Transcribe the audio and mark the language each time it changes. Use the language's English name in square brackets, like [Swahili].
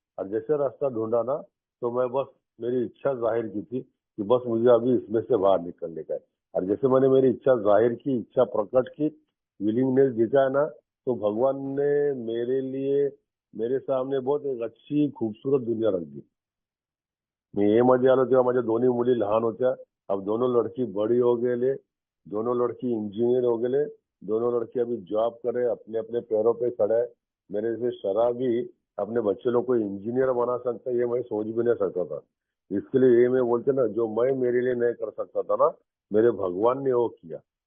[Hindi] और जैसे रास्ता ढूंढा ना, तो मैं बस मेरी इच्छा जाहिर की थी कि बस मुझे अभी इसमें से बाहर निकलने का है। और जैसे मैंने मेरी इच्छा जाहिर की, इच्छा प्रकट की, विलिंगनेस दिखाया ना, तो भगवान ने मेरे लिए मेरे सामने बहुत एक अच्छी खूबसूरत दुनिया रख दी। [Marathi] मी ए मध्ये आलो तेव्हा माझ्या दोन्ही मुली लहान होत्या। [Hindi] अब दोनों लड़की बड़ी हो गेले, दोनों लड़की इंजीनियर हो गेले, दोनों लड़के अभी जॉब करे, अपने अपने पैरों पे खड़े है। मेरे से शराबी अपने बच्चे लोग को इंजीनियर बना सकता है, ये मैं सोच भी नहीं सकता था। इसके लिए ये मैं बोलते ना, जो मैं मेरे लिए नहीं कर सकता था ना, मेरे भगवान ने वो किया।